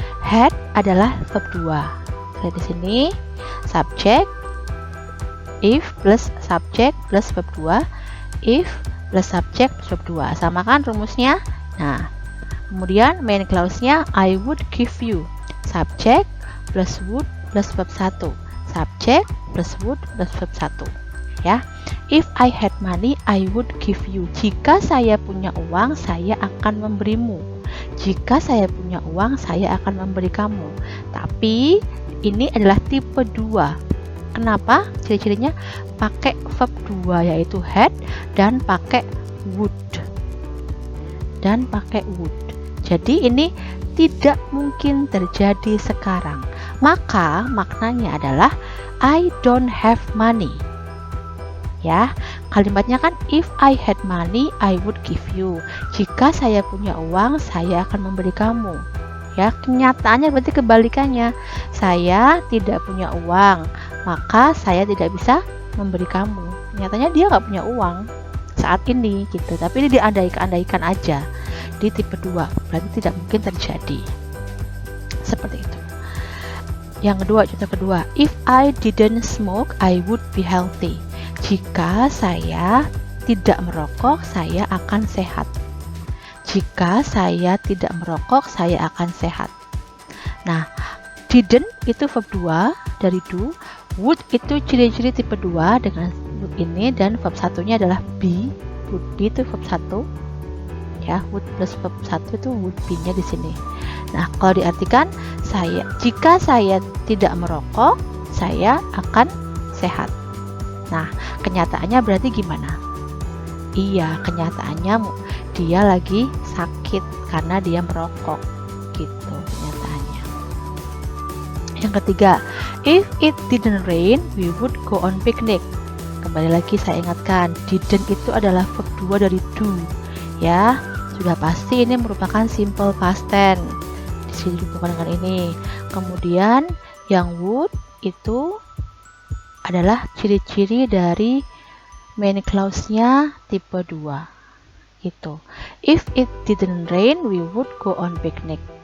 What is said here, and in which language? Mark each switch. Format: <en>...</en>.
<en>Had</en> <id>adalah</id> <en>verb 2.</en> <id>Lihat di sini,</id> <en>subject, if plus subject plus verb 2, if plus subject plus verb 2.</en> <id>Sama kan rumusnya? Nah, kemudian</id> <en>main clause-nya I would give you. Subject plus would plus verb 1. Subject plus would plus verb 1. Ya. If I had money, I would give you.</en> <id>Jika saya punya uang, saya akan memberimu. Jika saya punya uang, saya akan memberi kamu. Tapi ini adalah tipe 2. Kenapa? Ciri-cirinya pakai verb 2 yaitu had dan pakai would. Jadi ini tidak mungkin terjadi sekarang. Maka maknanya adalah</id> <en>I don't have money.</en> <id>Ya, kalimatnya kan</id> <en>if I had money, I would give you.</en> <id>Jika saya punya uang, saya akan memberi kamu. Ya, kenyataannya berarti kebalikannya. Saya tidak punya uang, maka saya tidak bisa memberi kamu. Nyatanya dia nggak punya uang saat ini gitu, tapi ini diandaikan aja di tipe 2, berarti tidak mungkin terjadi. Seperti itu. Yang kedua, contoh kedua,</id> <en>if I didn't smoke, I would be healthy.</en> <id>Jika saya tidak merokok, saya akan sehat. Jika saya tidak merokok, saya akan sehat. Nah, didn't itu verb 2 dari do, would itu ciri-ciri tipe 2 dengan would ini, dan verb satunya adalah be, would be itu verb 1. ya. Would plus verb 1 itu would be-nya di sini. Nah, kalau diartikan jika saya tidak merokok, saya akan sehat. Nah, kenyataannya berarti gimana? Iya, kenyataannya dia lagi sakit karena dia merokok. Gitu kenyataannya. Yang ketiga,</id> <en>if it didn't rain, we would go on picnic.</en> <id>Kembali lagi saya ingatkan, didn't itu adalah verb 2 dari do. Ya, sudah pasti ini merupakan simple past tense. Di sini dihubungkan dengan ini. Kemudian yang would itu adalah ciri-ciri dari main clause-nya tipe 2. Gitu.</id> <en>If it didn't rain, we would go on picnic.</en>